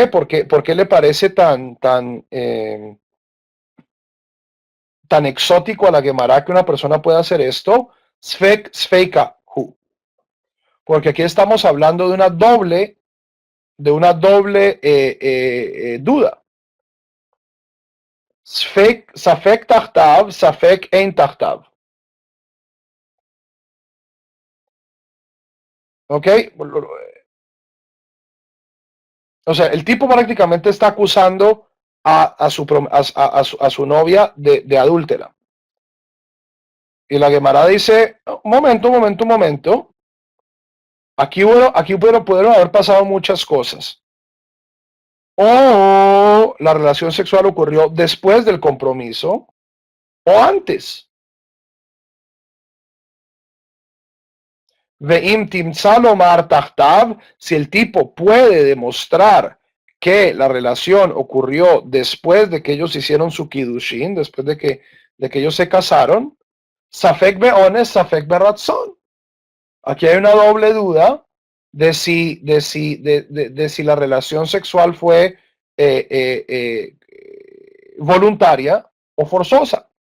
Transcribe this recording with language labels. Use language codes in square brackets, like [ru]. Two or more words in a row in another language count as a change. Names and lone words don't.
[es] Por qué le parece tan exótico a la Gemara que una persona pueda hacer esto? [arc] ספק ספיקא הוא. [es] Porque aquí estamos hablando de una doble duda. [he] ספק תחתיו, ספק אין תחתיו. [es] ¿Ok? O sea, el tipo prácticamente está acusando a su novia de adúltera. Y la Gemara dice, un momento, un momento, un momento. Aquí pudieron haber pasado muchas cosas. O la relación sexual ocurrió después del compromiso o antes. [he] ואם תמצא לומר תחתיו, [es] si el tipo puede demostrar que la relación ocurrió después de que ellos hicieron su kiddushin, después de que ellos se casaron, [he] ספק באונס, ספק ברצון. [es] Aquí hay una doble duda de si la relación sexual fue voluntaria o forzosa.